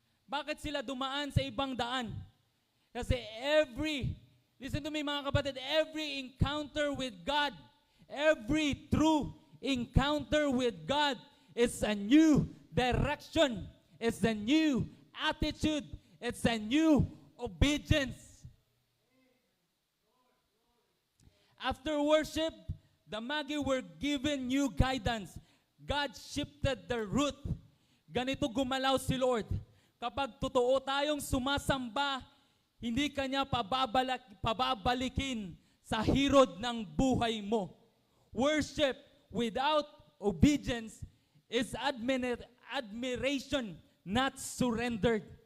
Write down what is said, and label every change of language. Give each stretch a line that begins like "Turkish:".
Filipino: Bakit sila dumaan sa ibang daan? Kasi
English: listen to me
Filipino: mga kapatid,
English: every encounter with God, every true encounter with God is a new direction, it's a new attitude, it's a new obedience. After worship, the Magi were given new guidance. God shifted their route.
Filipino: Ganito gumalaw si Lord. Kapag totoo tayong sumasamba, hindi kanya pababalikin sa hirod ng buhay mo.
English: Worship without obedience is admiration, not surrendered.